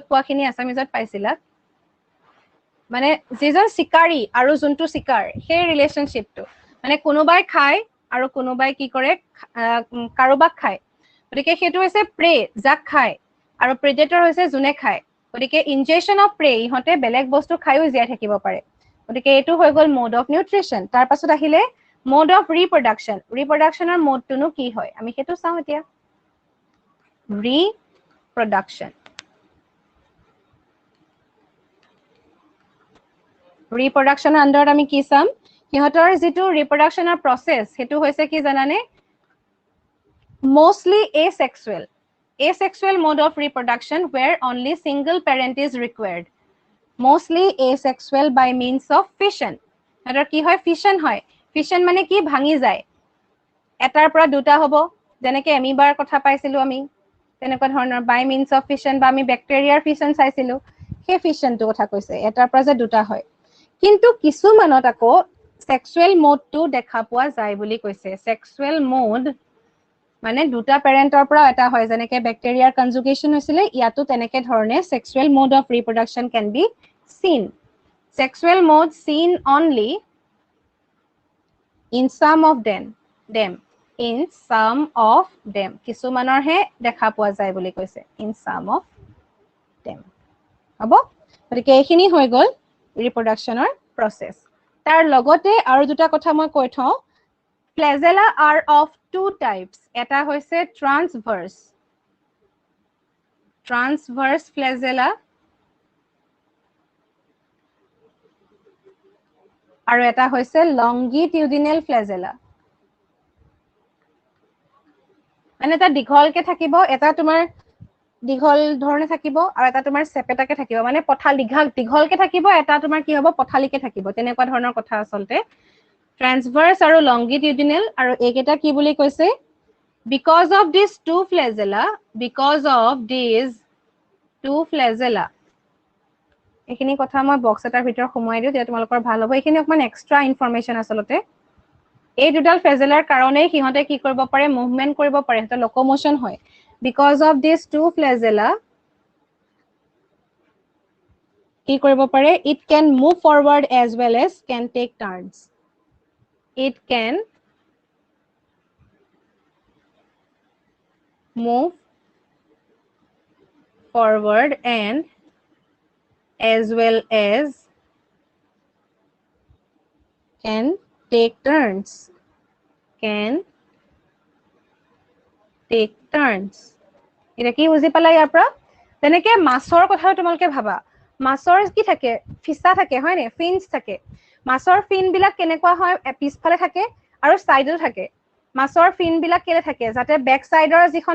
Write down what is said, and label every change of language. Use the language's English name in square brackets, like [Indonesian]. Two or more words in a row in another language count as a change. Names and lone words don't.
[Assamese] পোৱাখিনি আসামিজত পাইছিলা মানে যেজন শিকাৰী আৰু যোনটো শিকাৰ সেই ৰিলেশনশিপটো মানে কোনোবাই খায় আৰু কোনোবাই কি কৰে কাৰোবাক খায় গতিকে সেইটো হৈছে প্ৰে যাক খায় আৰু প্ৰেডেটৰ হৈছে যোনে খায় গতিকে [English] injection of prey [Assamese] ইহঁতে বেলেগ বস্তু খায়ও জীয়াই থাকিব পাৰে গতিকে এইটো হৈ গ'ল [English] mode of nutrition [Assamese] তাৰ পাছত আহিলে [English] mode of reproduction [Assamese] ৰিপ্ৰডাকশনৰ মোডটোনো কি হয় আমি সেইটো চাওঁ এতিয়া ৰিপ্ৰডাকশন ৰিপ্ৰডাকশনৰ আন্ডাৰত আমি কি চাম সিহঁতৰ যিটো ৰিপ্ৰডাকশনৰ প্ৰসেস সেইটো হৈছে কি জানানে [English] mostly asexual mode of reproduction where only single parent is required mostly asexual by means of fission [Assamese] সিহঁতৰ কি হয় fission হয় fission মানে কি ভাঙি যায় এটাৰ পৰা দুটা হ'ব যেনেকৈ এমিবাৰ কথা পাইছিলো আমি তেনেকুৱা ধৰণৰ [English] by means of fission [Assamese] বা আমি ব্যাকটেৰিয়াৰ fission চাইছিলো সেই fissionটো কথা কৈছে এটাৰ পৰা যে দুটা হয় কিন্তু কিছুমানত আকৌ [English] sexual mode [Assamese] টো দেখা পোৱা যায় বুলি কৈছে [English] sexual mode [Assamese] মানে দুটা প্যাৰেন্টৰ পৰা এটা হয় যেনেকৈ ব্যাকটেৰিয়াৰ কনজুগেশ্যন হৈছিলে ইয়াতো তেনেকৈ ধৰণে [English] sexual mode of reproduction can be seen sexual mode seen only in some of them in some of them [Assamese] কিছুমানৰ হে দেখা পোৱা যায় বুলি কৈছে [English] in some of them [Assamese] হ'ব গতিকে এইখিনি হৈ গ'ল ৰিপ্ৰডাকশনৰ প্ৰসেস তাৰ লগতে আৰু দুটা কথা মই কৈ থওঁ [English] flagella are of two types [Assamese] এটা হৈছে [English] transverse flagella [Assamese] আৰু এটা হৈছে [English] longitudinal flagella [Assamese] মানে এটা দীঘলকে থাকিব এটা তোমাৰ দীঘল ধৰণে থাকিব আৰু এটা তোমাৰ সেপেটাকে থাকিব মানে দীঘলকে থাকিব এটা তোমাৰ কি হ'ব পথালিকে থাকিব তেনেকুৱা ধৰণৰ কথা আসলতে transverse আৰু longitudinal আৰু এইকেইটা কি বুলি কৈছে [English] because of these two flagella [Assamese] এইখিনি কথা মই বক্স এটাৰ ভিতৰত সোমোৱাই দিওঁ তেতিয়া তোমালোকৰ ভাল হ'ব এইখিনি অকমান [English] extra information [Assamese] আসলতে এই দুটাল ফ্লেজেলাৰ কাৰণে সিহঁতে কি কৰিব পাৰে মুভমেন্ট কৰিব পাৰে এটা লোকোমোশন হয় [English] because of these two flagella [Assamese] কি কৰিব পাৰে [English] it can move forward as well as can take turns it can move forward and as well as [Assamese] can take turns এটা কি বুজি পালা ইয়াৰ পৰা তেনেকে মাছৰ কথা তোমালোকে ভাবা মাছৰ কি থাকে ফিসা থাকে হয় নে ফিন্স থাকে মাছৰ ফিন বিলাক কেনেকুৱা হয় পিছফালে থাকে আৰু সাইডত থাকে মাছৰ ফিন বিলাক কেলে থাকে যাতে বেক সাইডৰ যিখন